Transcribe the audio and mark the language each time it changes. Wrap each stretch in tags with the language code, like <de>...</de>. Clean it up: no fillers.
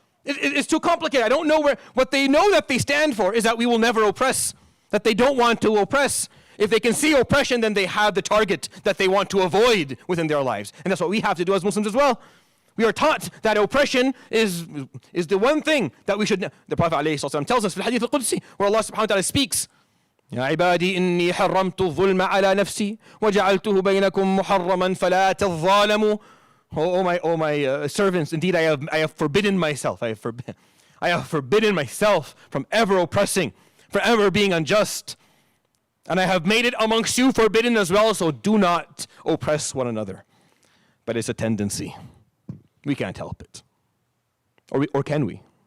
<en>It's too complicated. I don't know what they know that they stand for is that we will never oppress, that they don't want to oppress. If they can see oppression, then they have the target that they want to avoid within their lives. And that's what we have to do as Muslims as well. We are taught that oppression is the one thing that we should. The Prophet ﷺ tells us,</en> <ar>في الحديث القدسي,</ar> <en>where Allah subhanahu wa ta'ala speaks,</en> <ar>يا عبادي إني حرمت الظلم على نفسي وجعلته بينكم محرما فلا تظالموا.</ar> <en>Oh my servants, indeed I have forbidden myself. I have forbidden myself from ever oppressing, from ever being unjust. And I have made it amongst you forbidden as well, so do not oppress one another. But it's a tendency. We can't help it. Or can we?</en>